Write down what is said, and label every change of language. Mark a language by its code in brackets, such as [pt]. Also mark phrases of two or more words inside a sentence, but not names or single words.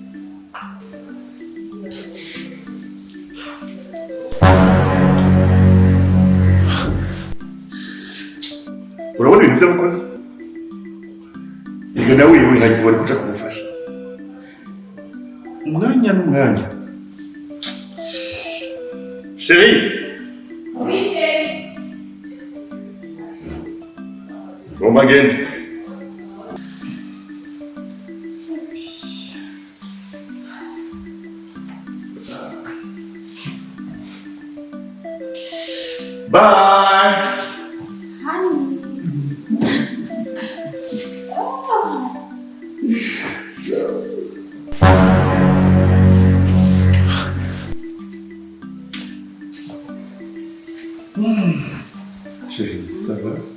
[rn] Urabona ibintu by'abakozi? Iga nawe wihagiye wari kuja kumufasha. Umwanya n'umwanya. [fr] Chérie. Oui, chérie. [en] Come again. Bye. Honey. [fr] Chérie, ça va?